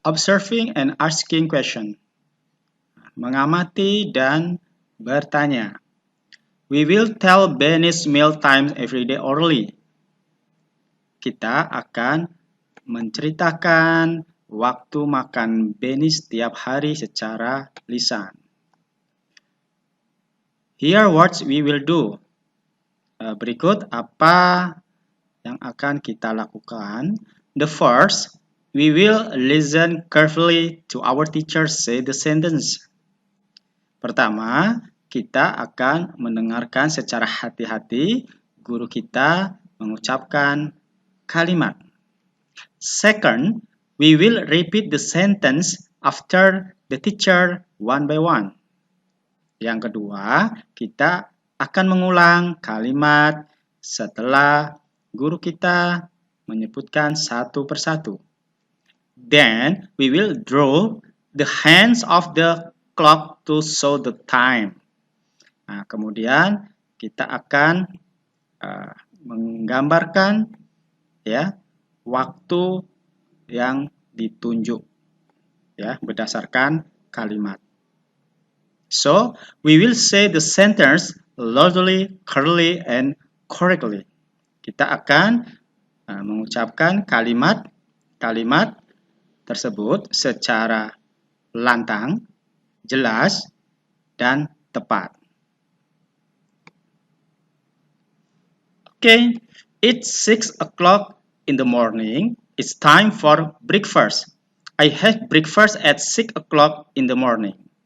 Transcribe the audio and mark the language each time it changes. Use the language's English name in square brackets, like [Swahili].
[English] Observing and asking question. [Indonesian] Mengamati dan bertanya. [English] We will tell Benny's meal time every day orally. [Indonesian] Kita akan menceritakan waktu makan Benny setiap hari secara lisan. [English] Here what we will do. [Indonesian] Berikut apa yang akan kita lakukan. [English] The first, we will listen carefully to our teacher say the sentence. [Indonesian] Pertama, kita akan mendengarkan secara hati-hati guru kita mengucapkan kalimat. [English] Second, we will repeat the sentence after the teacher one by one. [Indonesian] Yang kedua, kita akan mengulang kalimat setelah guru kita menyebutkan satu persatu. [English] Then, we will draw the hands of the clock to show the time. [Indonesian] Nah, kemudian kita akan menggambarkan ya waktu yang ditunjuk ya berdasarkan kalimat. [English] So, we will say the sentence loudly, clearly, and correctly. [Indonesian] Kita akan mengucapkan kalimat tersebut secara lantang, jelas, dan tepat. [English] Okay, it's 6 o'clock in the morning. It's time for breakfast. I had breakfast at 6 o'clock in the morning.